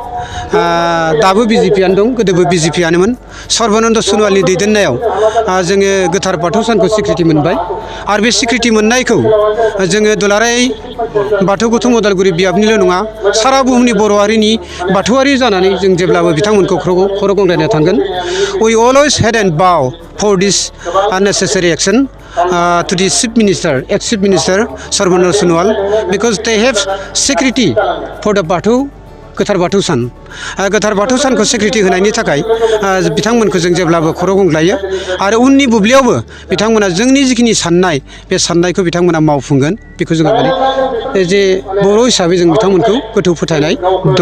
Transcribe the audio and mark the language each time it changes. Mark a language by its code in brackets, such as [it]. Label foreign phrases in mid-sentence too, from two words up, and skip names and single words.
[brx] दाबो बिजेपियानो दं गोदोबो बिजेपियानोमोन सर्बानन्द सन'वालनि दैदेननायाव जोङो गोथार बाथौ सानखौ स्वीकृति मोनबाय आरो बे स्वीकृति मोननायखौ जोङो दुलाराय बाथौ गौथुम उदालगुरि बियाबनिल' नङा सारा बुहुमनि बर' हारिनि बाथौआरि जानानै जों जेब्लाबो बिथांमोनखौ खर' गंग्लायनो थांगोन [en] we always had and bow for this unnecessary action to the ex-chief minister Sarbananda Sonowal because they have security for the [brx] गोथार बाथौ सानखौ स्वीकृति होनायनि थाखाय बिथांमोनखौ जों जेब्लाबो खर' गंग्लायो आरो उननि बुब्लियावबो बिथांमोना जोंनि जिखिनि साननाय बे साननायखौ बिथांमोना मावफुंगोन बेखौ जोङो माने जे बर' हिसाबै जों बिथांमोनखौ गोथौ फोथायनाय दङ।